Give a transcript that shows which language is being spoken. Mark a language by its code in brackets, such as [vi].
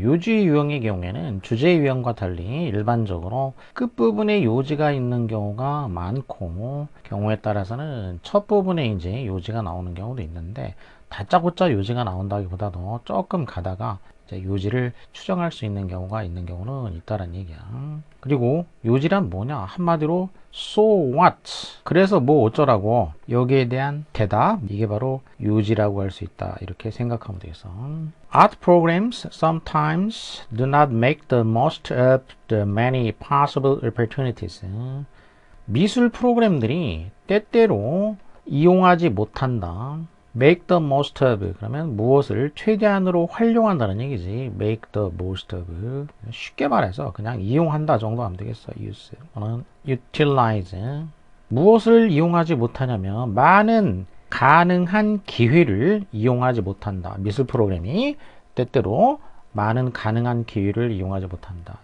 [ko] 요지유형의 경우에는 주제유형과 달리 일반적으로 끝부분에 요지가 있는 경우가 많고, 경우에 따라서는 첫 부분에 이제 요지가 나오는 경우도 있는데, 다짜고짜 요지가 나온다기보다도 조금 가다가 이제 요지를 추정할 수 있는 경우가 있는 경우는 있다는 얘기야. 그리고 요지란 뭐냐? 한마디로 [en] so what? [ko] 그래서 뭐 어쩌라고? 여기에 대한 대답, 이게 바로 요지라고 할 수 있다. 이렇게 생각하면 되겠어. [en] Art programs sometimes do not make the most of the many possible opportunities. [ko] 미술 프로그램들이 때때로 이용하지 못한다. make the most of 그러면 무엇을 최대한으로 활용한다는 얘기지. [en] make the most of. [ko] 쉽게 말해서 그냥 이용한다 정도 하면 되겠어. [en] use 또는 utilize. [ko] 무엇을 이용하지 못하냐면 많은 가능한 기회를 이용하지 못한다. 미술 프로그램이 때때로 많은 가능한 기회를 이용하지 못한다.